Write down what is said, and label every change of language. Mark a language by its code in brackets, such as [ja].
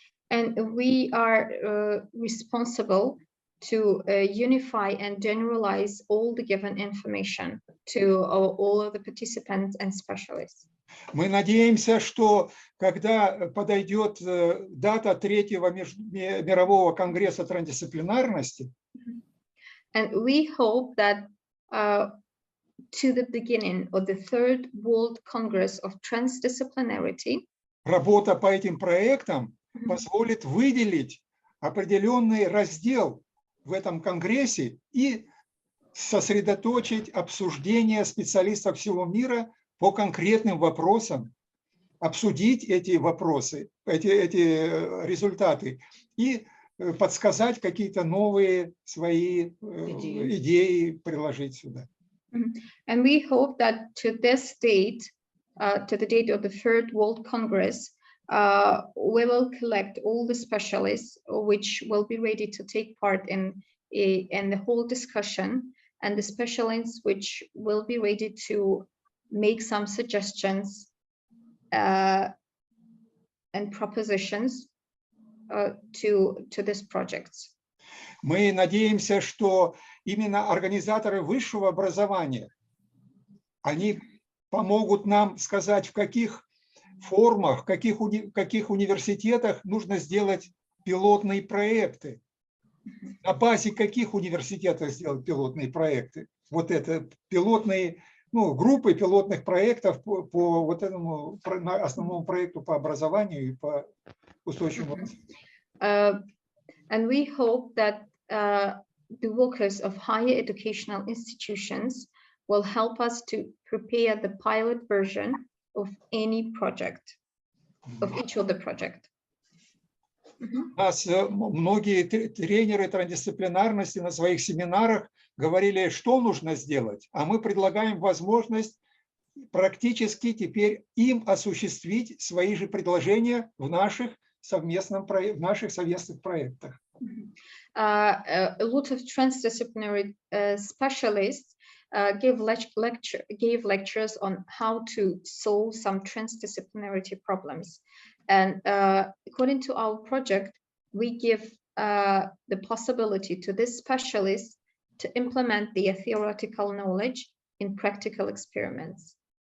[en] And we are responsible to unify and generalize all the given information to all of the participants and specialists. [ru] Мы надеемся, что когда подойдет дата 3-го мирового конгресса трансдисциплинарности, [en] and we hope that to the beginning of the 3rd World Congress of Transdisciplinarity, [ru] работа по этим проектам позволит выделить определенный раздел в этом конгрессе и сосредоточить обсуждение специалистов всего мира по конкретным вопросам, обсудить эти вопросы, эти результаты и подсказать какие-то новые свои идеи приложить сюда. [en] And we hope that to this date, to the date of the 3rd World Congress, we will collect all the specialists which will be ready to take part in the whole discussion, and the specialists which will be ready to make some suggestions and propositions to this project. [ru] Мы надеемся, что именно организаторы высшего образования, они помогут нам сказать, в каких формах, в каких университетах нужно сделать пилотные проекты, на базе каких университетов сделать пилотные проекты. Вот это пилотные, группы пилотных проектов по вот этому основному проекту по образованию и по устойчивому развитию. [en] And we hope that the workers of higher educational institutions will help us to prepare the pilot version of any project, of each of the project. [ru] Нас многие тренеры трансдисциплинарности на своих семинарах говорили, что нужно сделать, а мы предлагаем возможность практически теперь им осуществить свои же предложения в наших совместных проектах. [en] A lot of transdisciplinary specialists gave lectures on how to solve some transdisciplinarity problems. And according to our project, we give the possibility to this specialist to implement the theoretical knowledge in practical experiments.